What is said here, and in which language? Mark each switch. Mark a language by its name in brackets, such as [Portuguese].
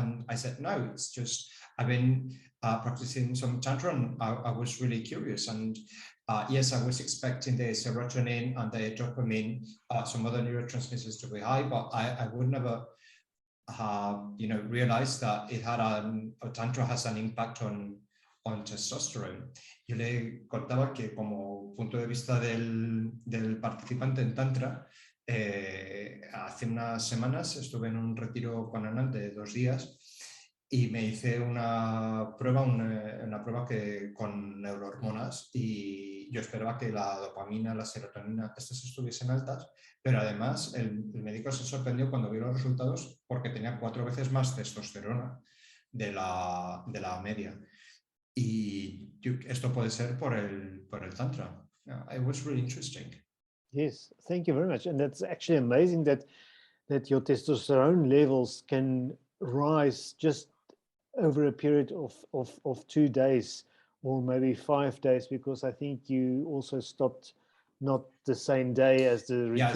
[English] And I said, no, it's just, I've been practicing some Tantra, and I was really curious. And yes, I was expecting the serotonin and the dopamine, some other neurotransmitters to be high, but I would never have, realized that it had Tantra has an impact on testosterone. [Spanish] Yo le contaba que como punto de vista del participante en Tantra, hace unas semanas estuve en un retiro con Anand de 2 días y me hice una prueba que con neurohormonas, y yo esperaba que la dopamina, la serotonina, estas estuviesen altas, pero además el médico se sorprendió cuando vio los resultados porque tenía 4 veces más testosterona de la media. Y esto puede ser por el Tantra. [English] It was really interesting. Yes, thank you very much. And that's actually amazing that your testosterone levels can rise just over a period of 2 days or maybe 5 days, because I think you also stopped not the same day as the retreat